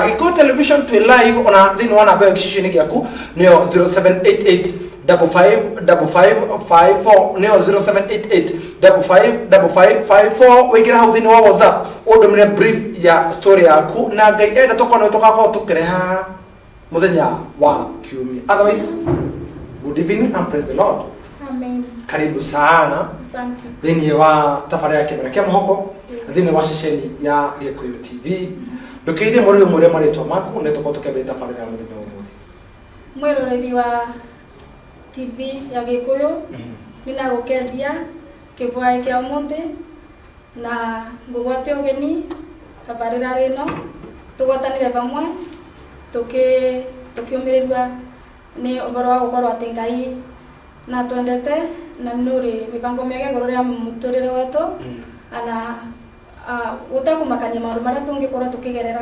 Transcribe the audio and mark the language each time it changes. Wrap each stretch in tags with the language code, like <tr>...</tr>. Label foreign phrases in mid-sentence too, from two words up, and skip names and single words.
<ki>Gĩkorwo television twĩ live ona thĩinĩ wa namba ĩyo gĩcicio-inĩ gĩaku nĩyo 0788 555554 nĩyo 0788555554. Wĩingĩra hau thĩinĩ wa WhatsApp ũndũmĩre brief ya story yaku, na Ngai enda tũkorwo tũgakorwo tũkĩreha mũthenya wa kiumia.</ki> <en>Otherwise, good evening and praise the Lord. Amen.</en> <sw>Karibu sana. Asante.</sw> <ki>Thĩinĩ wa tabarĩra ya kĩmera kĩa mũhoko thĩinĩ wa ceceni ya Gĩkũyũ TV. Ndũkĩithie mũrĩo mũrĩa marĩtwa maku nĩ tũkorwo tũkĩambĩrĩria tabarĩra ya mũthenya wa ũmũthĩ. Mwĩroreri wa TV ya Gĩkũyũ ninagũkeithia kĩbwaĩ kĩa ũmũthĩ na ngũgwate ũgeni tabarĩra ĩno tũgwatanĩre hamwe tũkĩũmĩrĩrua nĩ ũhoro wa gũkorwo atĩ Ngai na twendete na nũrĩ mĩbango mĩega igũrũ rĩa mũtũrĩre witũ, ana gũtakũmakania maũndũ marĩa tũngĩkorwo tũkĩgerera.</ki>